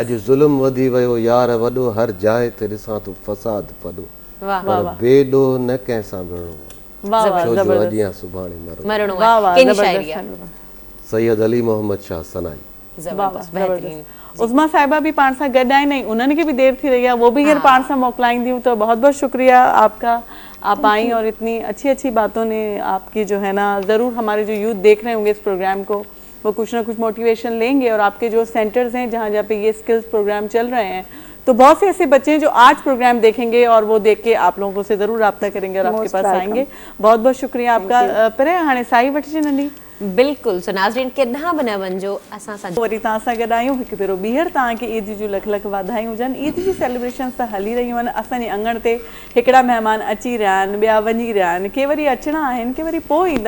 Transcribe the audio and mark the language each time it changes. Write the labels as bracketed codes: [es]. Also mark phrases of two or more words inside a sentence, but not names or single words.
[sd] अॼु ज़ुल्म वधी वियो यार वॾो, हर जाइ ते ॾिसां थो फसाद वॾो, पर बेॾो न कंहिं सां विढ़णो आहे, छो जो अॼु या सुभाणे मरणो आहे। सैयद अली मोहम्मद शाह सनाई। उज़मा साहिबा भी पाण सां गॾु आहिनि, उन्हनि खे भी देर थी रही है, वो भी हींअर पाण सां मोकिलाईंदियूं। [ur] تو بہت بہت شکریہ آپ کا، آپ آئی اور اتنی اچھی اچھی باتوں نے آپ کی جو ہے نا، ضرور ہمارے جو یوتھ دیکھ رہے ہوں گے اس پروگرام کو، وہ کچھ نہ کچھ موٹیویشن لیں گے. اور آپ کے جو سینٹرز ہیں جہاں جہاں پہ یہ [en] skills program [ur] چل رہے ہیں، تو بہت سے ایسے بچے ہیں جو آج پروگرام دیکھیں گے اور وہ دیکھ کے آپ لوگوں سے ضرور رابطہ کریں گے اور آپ کے پاس آئیں گے. بہت بہت شکریہ آپ کا. [sd] पर हाणे साई वठिजे नंढी। बिल्कुलु, सो नाज़रीन केॾांहुं बि न वञिजो, असां सां वरी तव्हां सां गॾु आहियूं। हिकु भेरो ॿीहर तव्हांखे ईद जूं लख लख वाधायूं हुजनि। ईद जी सेलिब्रेशन्स त हली रहियूं आहिनि। असांजे अंगण ते हिकिड़ा महिमान अची रहिया आहिनि, ॿिया वञी रहिया आहिनि, के वरी अचणा आहिनि, के वरी पोइ ईंदा।